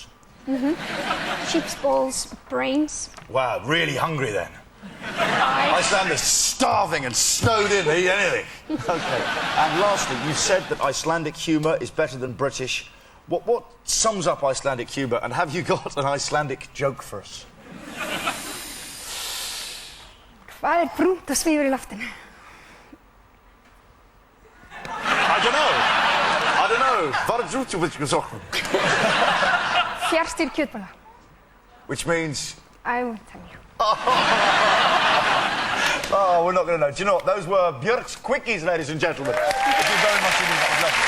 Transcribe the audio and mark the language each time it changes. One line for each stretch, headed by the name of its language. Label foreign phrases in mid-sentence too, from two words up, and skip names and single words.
English: Sheep's balls, brains. Wow, really hungry then. Icelanders starving and snowed in, they eat anything. OK. And lastly, you said that Icelandic humour is better than British. What sums up Icelandic humour, and have you got an Icelandic joke for us?
Icelandic: Hvað brúnt og svífur í loftinu?
English: I don't know. Vad är drútt with Cocoon?
Icelandic: Fjarstýrð kjötbolla.
English: Which means... I won't tell you. Oh, we're not going to know. Do you know what? Those were Björk's quickies, ladies and gentlemen. Thank you very much indeed.